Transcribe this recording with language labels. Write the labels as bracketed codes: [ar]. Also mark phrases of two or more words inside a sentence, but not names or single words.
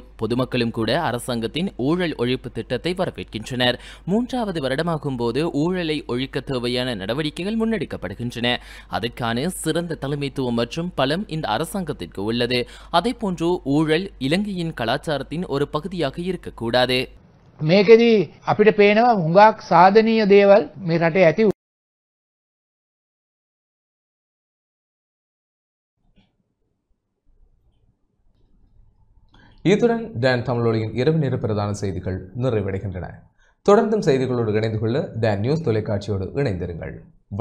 [ta] பொதுமக்களும் கூட அரசாங்கத்தின் ஊழல் ஒழிப்பு திட்டத்தை வரவேற்கின்றனர். 3வது வருடமாகும் போது ஊழலை ஒழிக்க தேவையான நடவடிக்கைகள் முன்னெடுக்கப்படுகின்றன. அதற்கான சிறந்த தலைமைத்துவம் மற்றும் பலம் இந்த அரசாங்கத்திற்கு உள்ளது. அதேபோன்று ஊழல் இலங்கையின் கலாச்சாரத்தின் ஒரு பகுதியாக இருக்கக்கூடாது. [si] මේකෙදී අපිට පේනවා හුඟක් සාධනීය දේවල් මේ රටේ ඇති. [ta] இத்துடன் டான் தமிழொலியின் இரவு நேர பிரதான செய்திகள் நிறைவடைகின்றன. தொடர்ந்தும் செய்திகளோடு இணைந்து கொள்ள டான் நியூஸ் தொலைக்காட்சியோடு இணைந்திருங்கள்.